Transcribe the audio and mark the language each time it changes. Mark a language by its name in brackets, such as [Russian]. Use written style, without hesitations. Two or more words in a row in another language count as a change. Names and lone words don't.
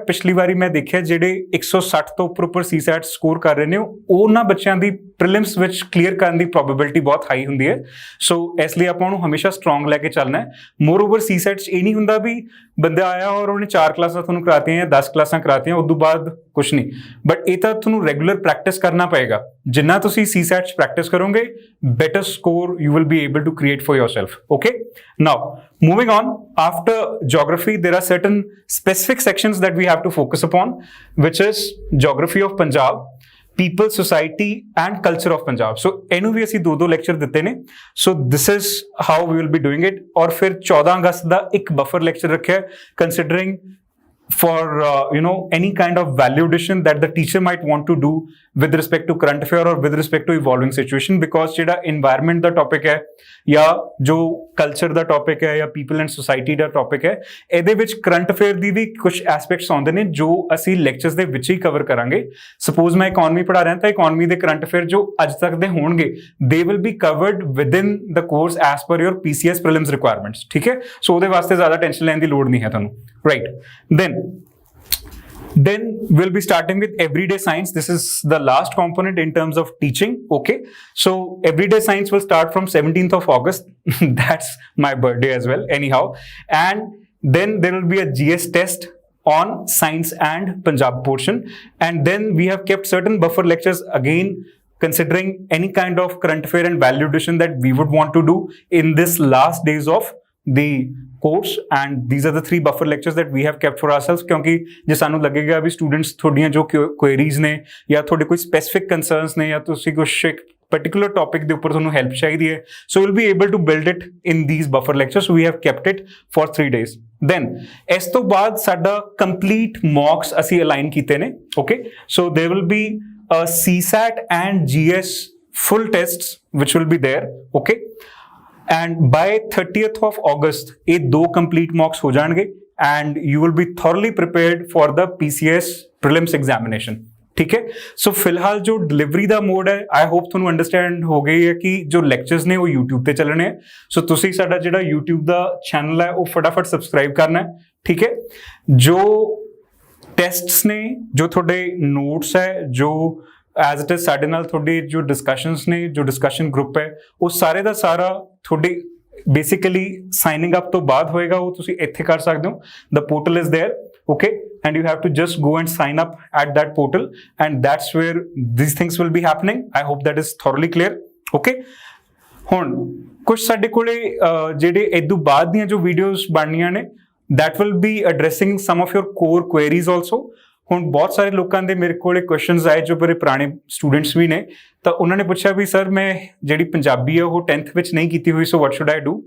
[Punjabi] ਪਿਛਲੀ ਵਾਰੀ ਮੈਂ ਦੇਖਿਆ ਜਿਹੜੇ 160 ਤੋਂ ਉੱਪਰ [English] CSAT score [Punjabi] ਕਰ ਰਹੇ ਨੇ, ਉਹਨਾਂ ਬੱਚਿਆਂ ਦੀ ਪ੍ਰੀਲਿਮਸ ਵਿੱਚ ਕਲੀਅਰ ਕਰਨ ਦੀ ਪ੍ਰੋਬੇਬਿਲਿਟੀ ਬਹੁਤ ਹਾਈ ਹੁੰਦੀ ਹੈ। ਸੋ ਇਸ ਲਈ ਆਪਾਂ ਉਹਨੂੰ ਹਮੇਸ਼ਾ ਸਟਰੋਂਗ ਲੈ ਕੇ ਚੱਲਣਾ ਹੈ। [English] moreover CSAT [Punjabi] 'ਚ ਇਹ ਨਹੀਂ ਹੁੰਦਾ ਵੀ ਬੰਦਾ ਆਇਆ ਔਰ ਉਹਨੇ 4 ਕਲਾਸਾਂ ਤੁਹਾਨੂੰ ਕਰਾਤੀਆਂ ਜਾਂ 10 ਕਲਾਸਾਂ ਕਰਾਤੀਆਂ, ਉਸ ਤੋਂ ਬਾਅਦ ਕੁਛ ਨਹੀਂ। ਬਟ ਇਹ ਤਾਂ ਤੁਹਾਨੂੰ [English] regular practice [Punjabi] ਕਰਨਾ ਪਏਗਾ। ਜਿੰਨਾ ਤੁਸੀਂ ਸੀਸੈਟ 'ਚ ਪ੍ਰੈਕਟਿਸ ਕਰੋਗੇ, [English] better score you will be able to create for yourself, okay? Now moving on, after geography there are certain specific sections that we have to focus upon, which is geography of Punjab, people, society and culture of Punjab. [Punjabi] So ਇਹਨੂੰ ਵੀ ਅਸੀਂ 2-2 ਲੈਕਚਰ ਦਿੱਤੇ ਨੇ. [English] So this is how we will be doing it. [Punjabi] ਔਰ ਫਿਰ 14 ਅਗਸਤ ਦਾ ਇੱਕ [English] buffer lecture [Punjabi] ਰੱਖਿਆ [English] considering for any kind of value addition that the teacher might want to do with respect to current affair or with respect to evolving situation, because [Punjabi] ਜਿਹੜਾ environment ਦਾ topic ਹੈ ਜਾਂ ਜੋ culture ਦਾ topic ਹੈ ਜਾਂ [English] people and society [Punjabi] ਦਾ topic ਹੈ, ਇਹਦੇ ਵਿੱਚ [English] current affair [Punjabi] ਦੀ ਵੀ ਕੁਝ aspects ਆਉਂਦੇ ਨੇ ਜੋ ਅਸੀਂ lectures ਦੇ ਵਿੱਚ ਹੀ cover ਕਰਾਂਗੇ. [English] Suppose [Punjabi] ਮੈਂ economy ਪੜ੍ਹਾ ਰਿਹਾ ਤਾਂ economy ਦੇ current affair ਜੋ ਅੱਜ ਤੱਕ ਦੇ ਹੋਣਗੇ [English] they will be covered within the course as per your PCS prelims requirements. [Punjabi] ਠੀਕ ਹੈ, ਸੋ ਉਹਦੇ ਵਾਸਤੇ ਜ਼ਿਆਦਾ ਟੈਨਸ਼ਨ ਲੈਣ ਦੀ ਲੋੜ ਨਹੀਂ ਹੈ ਤੁਹਾਨੂੰ. [English] Right, then we'll be starting with everyday science. This is the last component in terms of teaching. Okay, so everyday science will start from 17th of August. That's my birthday as well anyhow. And then there will be a GS test on science and Punjab portion, and then we have kept certain buffer lectures again considering any kind of current affair and value addition that we would want to do in this last days of the course, and these are the 3 buffer lectures that we have kept for ourselves. [Punjabi] ਕਿਉਂਕਿ ਜੇ ਸਾਨੂੰ ਲੱਗੇਗਾ ਵੀ ਸਟੂਡੈਂਟਸ ਤੁਹਾਡੀਆਂ ਜੋ ਕੁਐਰੀਜ਼ ਨੇ ਜਾਂ ਤੁਹਾਡੇ ਕੋਈ [English] specific concerns [Punjabi] ਨੇ ਜਾਂ ਤੁਸੀਂ ਕੁਝ [English] particular topic [Punjabi] ਦੇ ਉੱਪਰ ਤੁਹਾਨੂੰ ਹੈਲਪ ਚਾਹੀਦੀ ਹੈ, [English] so we'll be able to build it in these buffer lectures. So we have kept it for 3 days. [Punjabi] Then ਇਸ ਤੋਂ ਬਾਅਦ ਸਾਡਾ [English] complete mocks [Punjabi] ਅਸੀਂ align ਕੀਤੇ ਨੇ. [English] Okay, so there will be a CSAT and GS full tests which will be there. Okay, and by 30th of August [Punjabi] ਇਹ 2 complete mocks ਹੋ ਜਾਣਗੇ [English] and you will be thoroughly prepared for the PCS prelims examination. [Punjabi] ਠੀਕ ਹੈ, ਸੋ ਫਿਲਹਾਲ ਜੋ ਡਿਲੀਵਰੀ ਦਾ ਮੋਡ ਹੈ [English] I hope [Punjabi] ਤੁਹਾਨੂੰ ਅੰਡਰਸਟੈਂਡ ਹੋ ਗਈ ਹੈ ਕਿ ਜੋ ਲੈਕਚਰਸ ਨੇ ਉਹ YouTube ਤੇ ਚੱਲਣੇ ਹੈ. ਸੋ ਤੁਸੀਂ ਸਾਡਾ ਜਿਹੜਾ YouTube ਦਾ ਚੈਨਲ ਹੈ ਉਹ ਫਟਾਫਟ ਸਬਸਕ੍ਰਾਈਬ ਕਰਨਾ ਹੈ. ਠੀਕ ਹੈ, ਜੋ ਟੈਸਟਸ ਨੇ, ਜੋ ਤੁਹਾਡੇ ਨੋਟਸ ਹੈ, ਜੋ [English] as it is [Punjabi] ਸਾਡੇ ਨਾਲ ਤੁਹਾਡੇ ਜੋ ਡਿਸਕਸ਼ਨਸ ਨੇ, ਜੋ [English] discussion group [Punjabi] ਹੈ, ਉਹ ਸਾਰੇ ਦਾ ਸਾਰਾ ਤੁਹਾਡੇ [English] basically signing up [Punjabi] ਤੋਂ ਬਾਅਦ ਹੋਏਗਾ. ਉਹ ਤੁਸੀਂ ਇੱਥੇ ਕਰ ਸਕਦੇ ਹੋ. [English] the portal is there. Okay, and you have to just go and sign up at that portal, and that's where these things will be happening. I hope that is thoroughly clear. [Punjabi] Okay, ਹੁਣ ਕੁਝ ਸਾਡੇ ਕੋਲੇ ਜਿਹੜੇ ਇਦੋਂ ਬਾਅਦ ਦੀਆਂ ਜੋ ਵੀਡੀਓਜ਼ ਬਣਨੀਆਂ ਨੇ [English] that will be addressing some of your core queries also. [Punjabi] ਹੁਣ ਬਹੁਤ ਸਾਰੇ ਲੋਕਾਂ ਦੇ ਮੇਰੇ ਕੋਲੇ ਕੁਐਸਚਨਸ ਆਏ ਜੋ ਬੜੇ ਪੁਰਾਣੇ ਸਟੂਡੈਂਟਸ ਵੀ ਨੇ, ਤਾਂ ਉਹਨਾਂ ਨੇ ਪੁੱਛਿਆ ਵੀ ਸਰ ਮੈਂ ਜਿਹੜੀ ਪੰਜਾਬੀ ਹੈ ਉਹ 10th ਵਿੱਚ ਨਹੀਂ ਕੀਤੀ ਹੋਈ, [English] so what should I do.